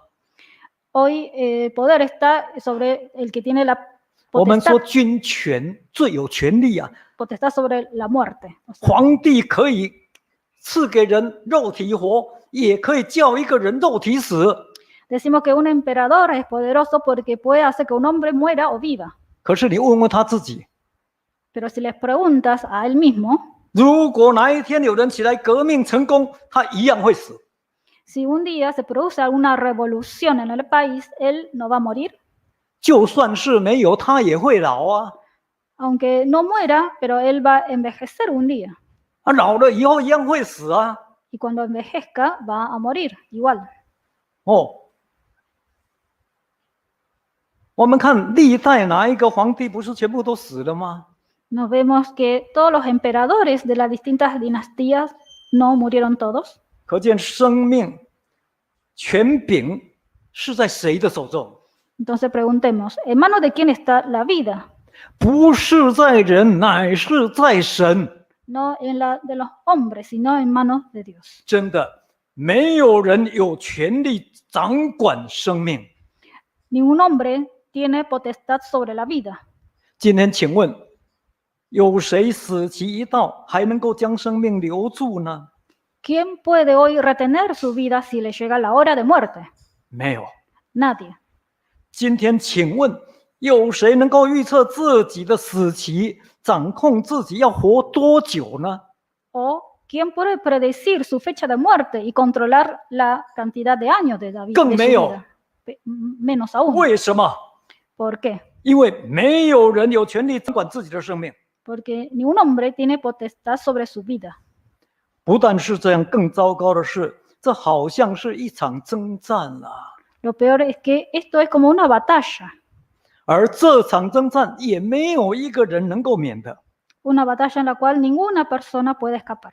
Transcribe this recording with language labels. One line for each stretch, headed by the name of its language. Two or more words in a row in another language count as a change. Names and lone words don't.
Spanish: Hoy poder está sobre el que tiene la
Chinese: 我们
Spanish: potestad,
Chinese: 说君权最有权利啊，
Spanish: potestad sobre la muerte. O sea,
Chinese: 皇帝可以赐给人肉体活，也可以叫一个人肉体死。
Spanish: decimos que un emperador es poderoso porque puede hacer que un hombre muera o viva.
Chinese: 可是你问问他自己，
Spanish: Pero si les preguntas a él mismo,
Chinese: 如果哪一天有人起来革命成功，他一样会死。
Spanish: si un día se produce alguna revolución en el país, él no va a morir.
Chinese: 就算是没有，他也会老啊。
Spanish: Aunque no muera, pero él va a envejecer un día.
Chinese: 啊，老了以后一样会死啊。
Spanish: Y cuando envejezca, va a morir igual.
Chinese: 哦，我们看历代哪一个皇帝不是全部都死了吗？
Spanish: Nos vemos que todos los emperadores de las distintas dinastías no murieron todos.
Chinese: 可见生命权柄是在谁的手中？
Spanish: Entonces preguntemos, ¿en manos de quién está la vida?
Chinese: 不是在人，乃是在神。
Spanish: No en la de los hombres, sino en manos de Dios.
Chinese: 真的，没有人有权利掌管生命。
Spanish: Ningún hombre tiene potestad sobre la vida.
Chinese: 今天请问，有谁死期一到还能够将生命留住呢？
Spanish: ¿Quién puede hoy retener su vida si le llega la hora de muerte?
Chinese: 没有。
Spanish: Nadie.
Chinese: 今天请问，有谁能够预测自己的死期，掌控自己要活多久呢？
Spanish: ¿O quién puede predecir su fecha de muerte y controlar la cantidad de años de la vida?
Chinese: 更没有。
Spanish: Menos aún.
Chinese: 为什么？
Spanish: ¿Por qué?
Chinese: 因为没有人有权利掌管自己的生命。
Spanish: Porque ningún hombre tiene potestad sobre su vida.
Chinese: 不但是这样，更糟糕的是，这好像是一场征战啊！
Spanish: Lo peor es que esto es como una batalla.
Chinese: 而这场征战也没有一个人能够免的。
Spanish: Una batalla en la cual ninguna persona puede escapar.